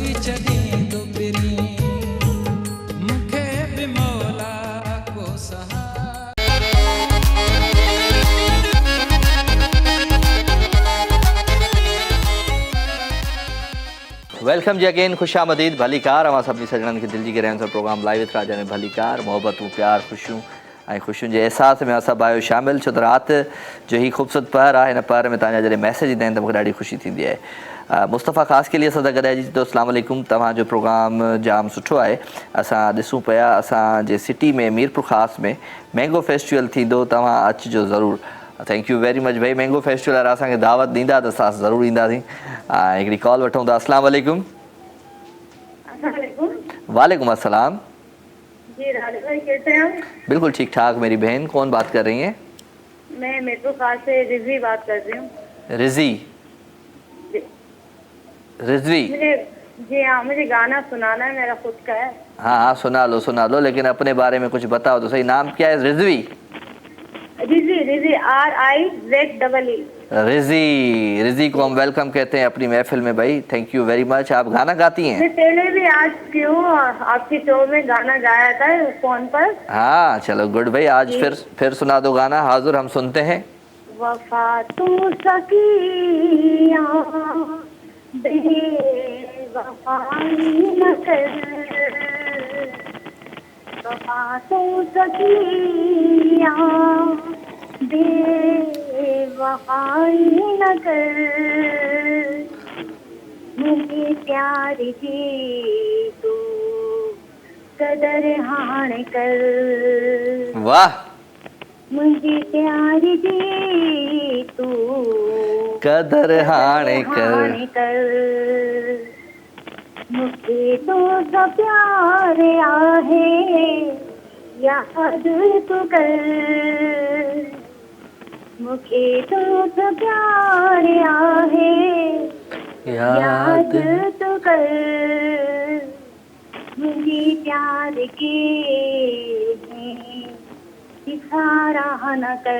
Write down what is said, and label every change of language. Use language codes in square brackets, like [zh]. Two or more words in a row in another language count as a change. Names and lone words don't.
[sd] जॾहिं तो पिरी मूंखे बि मौला को सहारा। [en] welcome ji again, [hi] खुश आमदीद, [sd] भलीकार। अवां सभिनी सजणनि खे दिलि जी गहराइयुनि सां प्रोग्राम लाइव विथ राजा में भलीकार, मोहबतूं, प्यार, ख़ुशियूं ऐं ख़ुशियुनि जे अहसास में असां आहियो शामिल। छो त राति जो ही ख़ूबसूरत पहर आहे, हिन पहर में तव्हांजा जॾहिं मैसेज ईंदा आहिनि त मूंखे ॾाढी ख़ुशी थींदी आहे। मुस्तफ़ा ख़ासि के लिए असां सां गॾाइजी तो [ar] السلام عليكم. [sd] तव्हांजो प्रोग्राम जाम सुठो आहे। असां ॾिसूं पिया असांजे सिटी में मीरपुर ख़ासि में [en] mango festival [sd] थींदो, तव्हां अचिजो ज़रूरु। [en] thank you very much [sd] भाई। [en] mango festival [sd] वारा असांखे दावत ॾींदा त असां ज़रूरु ईंदासीं। हिकिड़ी कॉल वठूं था। [ar] السلام عليكم. وعليكم السلام. [hi] जी राजा भाई कैसे हैं? बिल्कुल ठीक ठाक। मेरी बहन कौन बात कर रही हैं? मैं मीरपुर खास से रिजवी बात कर रही हूँ। रिजवी? रिजवी? जी हाँ, मुझे गाना सुनाना है, मेरा खुद का है। हाँ हाँ सुना लो, लेकिन अपने बारे में कुछ बताओ तो सही। नाम क्या है? रिजवी? रिजी RIZEE। रिजी को हम वेलकम कहते हैं अपनी महफिल में भाई। [en] thank you very much. [hi] आप गाना गाती हैं? मैं पहले भी आज क्यों आपके शो में गाना गाया था फोन पर। हाँ चलो गुड भाई। आज फिर सुना दो गाना। हाजुर, हम सुनते हैं। [sd] वफा तू सकिया बेवफाई न कर, वफा तू सकिया बेवफाई न कर, मुझे प्यार जी तू कदर हाण कर। वाह। मुझे प्यार जी तू कदर हाणे कर, मुझे तो सा प्यार आहे याद तू कर, मुझे तो सा प्यार आहे याद तू कर, मुझे प्यार के इशारा न कर।